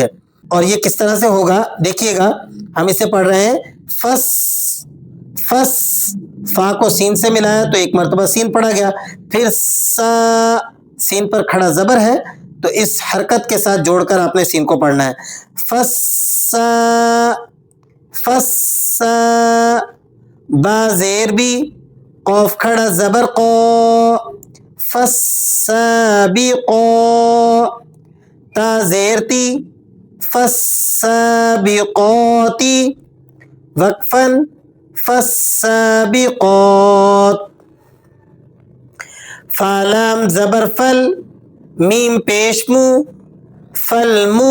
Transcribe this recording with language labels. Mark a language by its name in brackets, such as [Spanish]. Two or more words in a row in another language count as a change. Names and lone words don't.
[Urdu] اور یہ کس طرح سے ہوگا دیکھیے گا، ہم اسے پڑھ رہے ہیں فس فس، فا کو سین سے ملایا تو ایک مرتبہ سین پڑھا گیا، پھر سا، سین پر کھڑا زبر ہے تو اس حرکت کے ساتھ جوڑ کر آپ نے سین کو پڑھنا ہے، فسا فسا۔ با زیر بھی، قوف کھڑا زبر قو، فسابقو۔ تا زیر تی، فسابقوتی، [Arabic] وقفاً فالسابقات۔ [Urdu] فا لام زبر فل، میم پیش مو، فالمو۔